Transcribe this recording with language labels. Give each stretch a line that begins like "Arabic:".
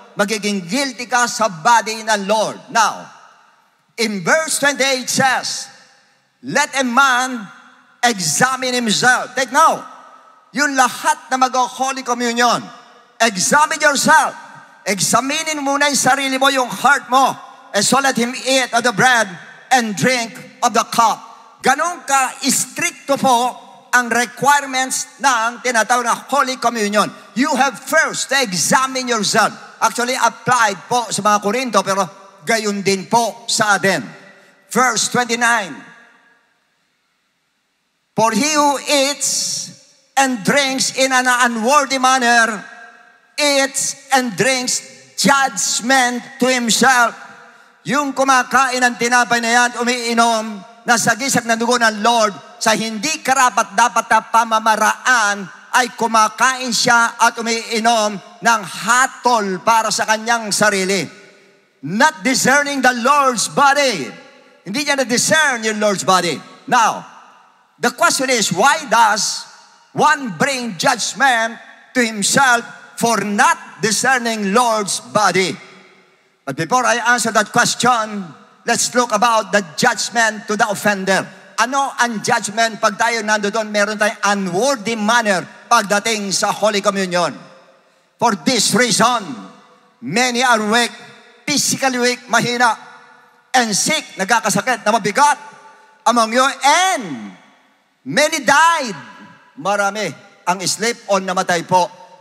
Filipino: Magiging guilty ka sa body ng Lord.
English: Now, in verse 28 says, let a man examine himself. Take note,
Filipino: yung lahat na mag-Holy Communion,
English: examine yourself.
Filipino: Examinin muna yung sarili mo, yung heart mo.
English: And so let him eat of the bread and drink of the cup.
Filipino: Ganun ka-stricto po ang requirements ng tinatawag na Holy Communion.
English: You have first to examine yourself.
Filipino: Actually, applied po sa mga Korinto, pero gayon din po sa atin.
English: Verse 29. For he who eats and drinks in an unworthy manner, eats and drinks judgment to himself.
Filipino: Yung kumakain ng tinapay na yan, umiinom, nasagisag na dugo ng Lord, sa hindi karapat-dapat na pamamaraan, ay kumakain siya at umiinom ng hatol para sa kanyang sarili.
English: Not discerning the Lord's body.
Filipino: Hindi niya na-discern yung Lord's body.
English: Now, the question is, why does one bring judgment to himself for not discerning Lord's body? But before I answer that question, let's look about the judgment to the offender.
Filipino: Ano ang judgment pag tayo nandoon, meron tayong unworthy manner pagdating sa Holy Communion?
English: For this reason, many are weak, physically weak,
Filipino: mahina,
English: and sick,
Filipino: nagkakasakit na mabigat
English: among you, and many died.
Filipino: Marami ang sleep o namatay po.